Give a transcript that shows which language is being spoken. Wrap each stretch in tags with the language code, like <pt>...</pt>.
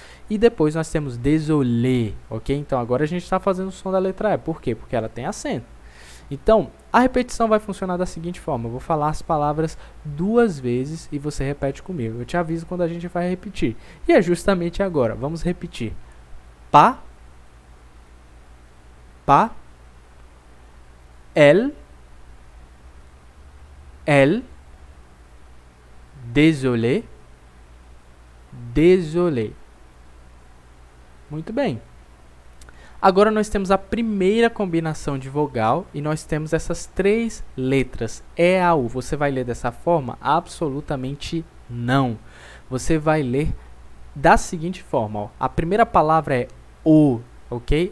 <pt>E depois nós temos désolé, ok? Então agora a gente está fazendo o som da letra E. Por quê? Porque ela tem acento. Então, a repetição vai funcionar da seguinte forma: eu vou falar as palavras duas vezes e você repete comigo. Eu te aviso quando a gente vai repetir. E é justamente agora. Vamos repetir.</pt> <fr>Pas, pas, elle, désolé, désolé.</fr> <pt>Muito bem. Agora nós temos a primeira combinação de vogal e nós temos essas três letras, E, A, U. Você vai ler dessa forma? Absolutamente não. Você vai ler da seguinte forma, ó. A primeira palavra é O, ok?</pt>